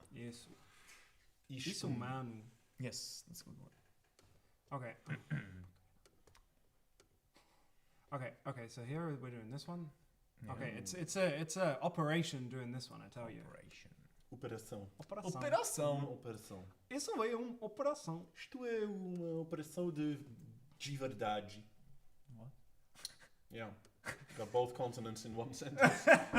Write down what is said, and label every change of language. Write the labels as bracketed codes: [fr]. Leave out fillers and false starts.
[en] Yes. [pt] Isso, mano. [en] Yes, that's a good one. Okay. Okay. So here we're doing this one. Okay, it's a operation doing this one. I tell you. [pt] Operação. Operação. Operação. Isso é uma operação. Isto é uma operação de verdade. [en] What? Yeah. Got both consonants in one sentence.